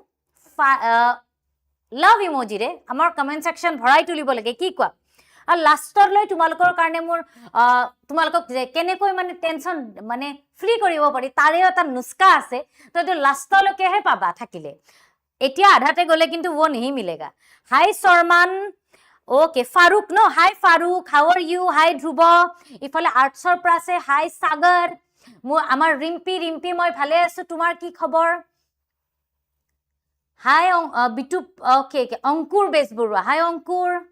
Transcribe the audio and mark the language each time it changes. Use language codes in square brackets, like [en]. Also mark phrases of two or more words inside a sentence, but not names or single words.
[as] লাভ ইমোজিৰে আমাৰ [en] comment section [as] ভৰাই তুলিব লাগে কি কোৱা আৰু লাষ্টৰ লৈ তোমালোকৰ কাৰণে মোৰ তোমালোকক যে কেনেকৈ মানে টেনশন মানে ফ্ৰী কৰিব পাৰি তাৰে এটা নুস্কা আছে তো এটো লাষ্টলৈকেহে পাবা থাকিলে এতিয়া আধাতে গলে কিন্তু [hi] वो नहीं मिलेगा [as] হাই শৰ্মান ওকে ফাৰুক নো হাই ফাৰুক [en] how are you [as] হাই ধ্ৰুৱ ইফালে আৰ্টছৰ পৰা আছে হাই সাগৰ আমাৰ ৰিম্পি মই ভালে আছো তোমাৰ কি খবৰ হাই বিটু ওকে অংকুৰ বেজবৰুৱা হাই অংকুৰ